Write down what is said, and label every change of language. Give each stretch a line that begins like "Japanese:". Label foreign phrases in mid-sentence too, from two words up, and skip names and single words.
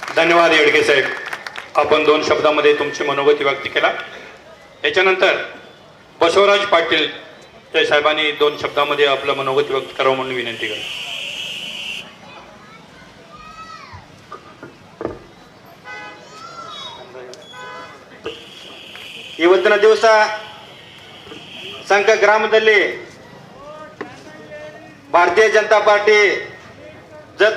Marathi: धन्यवाद येडगे साहेब. आपण 2 शब्दामध्ये तुमची मनोगती व्यक्त केला. याच्यानंतर बसवराज पाटील त्या साहेबांनी 2 शब्दामध्ये आपलं मनोगती व्यक्त करावं म्हणून विनंती करा.
Kannada: ಇವತ್ತಿನ ದಿವಸ ಸಂಕ ಗ್ರಾಮದಲ್ಲಿ ಭಾರತೀಯ ಜನತಾ ಪಾರ್ಟಿ ಜತ್